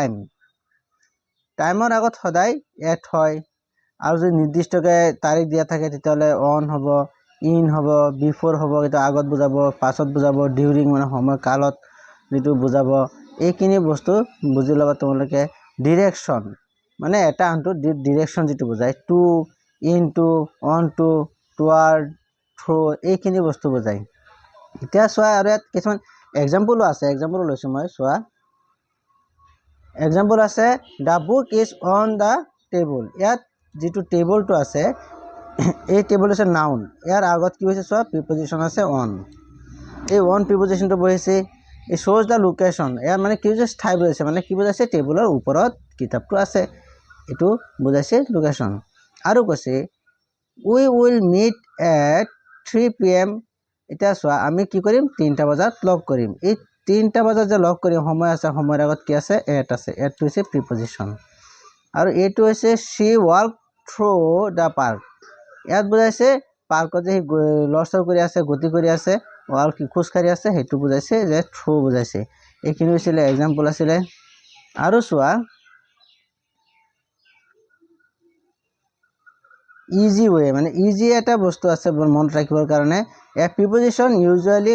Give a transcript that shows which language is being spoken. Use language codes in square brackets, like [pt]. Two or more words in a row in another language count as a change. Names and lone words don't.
[as] টাইমৰ আগত সদায় এট হয় আৰু যদি নিৰ্দিষ্টকে তাৰিখ দিয়া থাকে তেতিয়ালে on হ'ব ইন হ'ব বিফোৰ হ'ব এটা আগত বুজাব পাছত বুজাব ডিউৰিং মানে সময় কালত যেটো বুজাব এইখিনি বস্তু বুজি লবা তোমালোকে ডাইৰেকশন মানে এটা আনটো ডাইৰেকশন যেটো বুজায় [en] to into on to toward through [as] এইখিনি বস্তু বুজায় এতিয়া সোৱা আৰু ইয়াত কিছুমান এক্সাম্পলও আছে এক্সাম্পল লৈছো মই সোৱা এক্সাম্পল আছে [en] the book is on the table [as] ইয়াত যেটো টেবলটো আছে এই টেবল আছে নাউন ইয়াৰ আগত কি হৈছে সোৱা প্ৰিপজিশ্যন আছে অন এই অন প্ৰিপজিশ্যনটো বহিছে এই [en] shows the location [as] ইয়াৰ মানে কি হৈছে ঠাই বুজাইছে মানে কি বুজাইছে টেবুলৰ ওপৰত কিতাপটো আছে এটো বুজাইছে লোকেশন আৰু কৈছে [en] we will meet at 3 pm [as] এটা সোৱা আমি কি কৰিম 3টা বজাত লগ কৰিম এই 3টা বজাত যে লগ কৰিম সময় আছে সময়ৰ আগত কি আছে এট আছে এট হৈছে প্ৰিপজিশ্যন আৰু এটো হৈছে [en] she walked through the park [as] ইয়াত বুজাইছে পাৰ্কত যে লৰচৰ কৰি আছে গতি কৰি আছে ওয়াল কি খুসকাৰি আছে হেতু বুজাইছে যে থ্ৰু বুজাইছে এইখিনি হৈছিল एग्जांपल আছিল আৰু সোৱা [en] easy way [as] মানে ইজি এটা বস্তু আছে মনত ৰাখিবৰ কাৰণে [en] a preposition usually